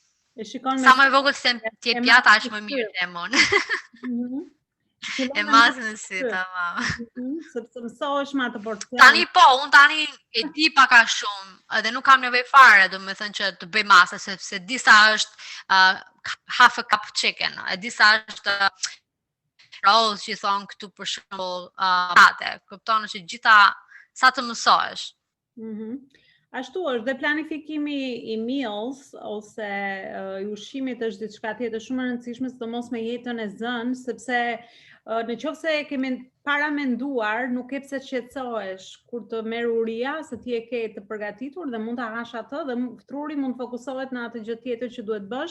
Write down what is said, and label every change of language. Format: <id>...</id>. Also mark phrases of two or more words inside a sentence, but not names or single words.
<sq>Sa më e vogël se ti e pjata është më mirë lemon. E mazë në si, tamam. Sepse mësohesh me atë porcion. Tani po, unë tani e di pak a shumë, edhe nuk kam nevojë fare, domethënë që të bëj masa, sepse di sa është</sq> <en>half a cup chicken,</en> <sq>e di sa është rolls që thon këtu për shembull pate. Kupton që gjitha sa të mësohesh. Ashtu është dhe planifikimi i meals ose i ushqimit është diçka tjetër shumë e rëndësishme, sidomos me jetën e zënë, sepse në qoftë se e kemi paramenduar, nuk ke pse të shqetësohesh kur të merr uria, se ti e ke të përgatitur dhe mund ta hash atë dhe truri mund të fokusohet në atë gjë tjetër që duhet bësh.</sq>